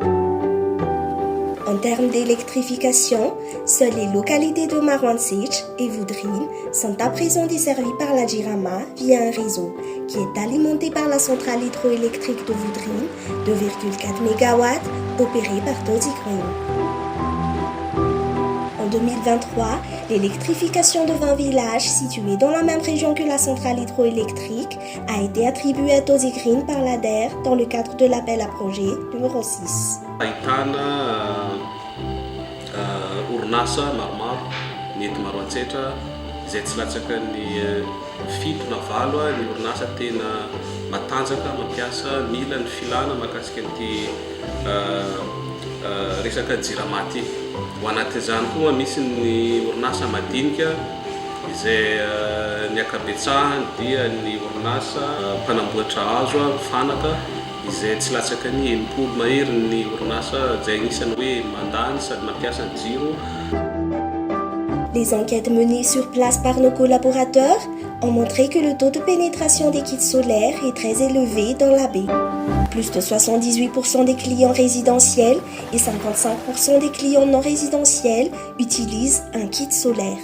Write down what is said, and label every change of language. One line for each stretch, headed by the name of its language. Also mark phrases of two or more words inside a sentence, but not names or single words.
French: En termes d'électrification, seules les localités de Marwantsitch et Voudrine sont à présent desservies par la Jirama via un réseau qui est alimenté par la centrale hydroélectrique de Voudrine, 2,4 MW, opérée par Tozi Green. En 2023, l'électrification de 20 villages situés dans la même région que la centrale hydroélectrique a été attribuée à Tozi Green par l'ADER dans le cadre de l'appel à projet numéro 6.
Malagasy: Orinasa maromaro ny eto Marwantsitra izay tsy latsaka ny fito na valo ny orinasa tena matanjaka mampiasa mila ny filana mahakasika an'ity resaka jirama ity. Ho anatin'izany koa misy ny orinasa madinika izay ny ankabetsahany dia ny orinasa mpanamboatra hazo fanaka izay tsy latsaka ny 80 mahery ny orinasa izay anisany hoe mandany sady mampiasa ny jiro.
French: Les enquêtes menées sur place par nos collaborateurs ont montré que le taux de pénétration des kits solaires est très élevé dans la baie. Plus de 78% des clients résidentiels et 55% des clients non résidentiels utilisent un kit solaire.